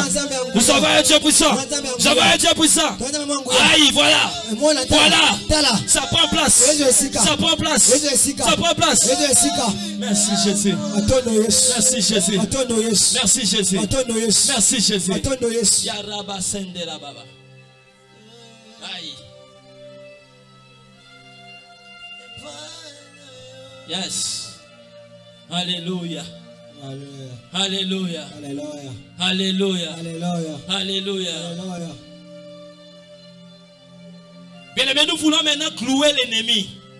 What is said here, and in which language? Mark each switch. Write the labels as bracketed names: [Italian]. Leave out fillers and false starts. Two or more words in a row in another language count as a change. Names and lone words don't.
[French] Nous avons un Dieu puissant. Nous avons un Dieu puissant. Aïe, voilà. Voilà. Ça prend place. Ça prend place. Ça prend place. Merci Jésus. Merci Jésus. Merci Jésus. Merci Jésus. Yaraba sendera baba. Aïe. Yes. Alléluia. Alléluia. Alléluia. Alléluia. Bien aimé, nous voulons maintenant clouer l'ennemi.